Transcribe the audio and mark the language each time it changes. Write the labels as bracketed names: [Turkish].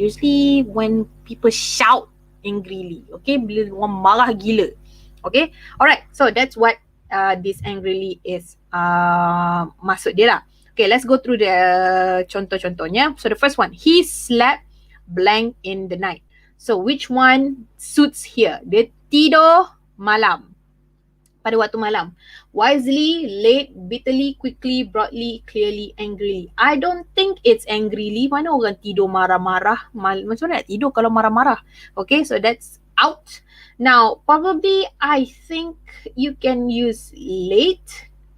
[English] Usually when people shout angrily. Okay, [Malay] bila orang marah gila. [English] Okay, alright. So that's what this angrily is [Malay] maksud dia lah. [English] Okay, let's go through the contoh-contohnya. So the first one, he slept blank in the night. So which one suits here? [Malay] Dia tidur malam, pada waktu malam. [English] Wisely, late, bitterly, quickly, broadly, clearly, angrily. I don't think it's angrily. [Malay] Mana orang tidur marah-marah? Macam mana nak tidur kalau marah-marah? Okay, [English] so that's out. Now, probably I think you can use late.